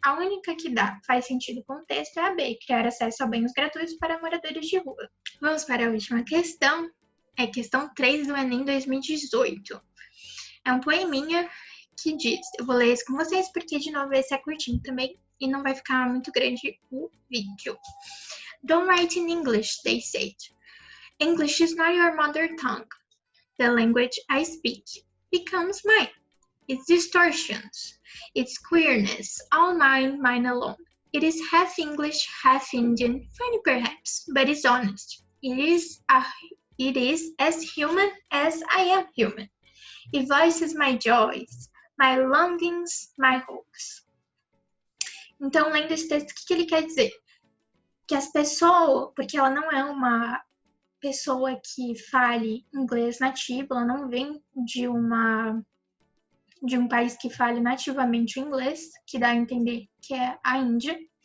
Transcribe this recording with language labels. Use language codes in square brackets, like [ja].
[pt] A única que faz sentido com o texto é a B, criar acesso a banhos gratuitos para moradores de rua. Vamos para a última questão. É questão 3 do Enem 2018. É um poeminha que diz, eu vou ler isso com vocês porque de novo esse é curtinho também e não vai ficar muito grande o vídeo. [en] Don't write in English, they said. English is not your mother tongue. The language I speak becomes mine. Its distortions, its queerness, all mine, mine alone. It is half English, half Indian, funny perhaps, but it's honest. It is as human as I am human. It voices my joys, my longings, my hopes. [pt] Então, lendo esse texto, o que ele quer dizer? Que as pessoas, porque ela não é uma pessoa que fale inglês nativo, ela não vem de um país que fale nativamente o inglês, que dá a entender que é a Índia.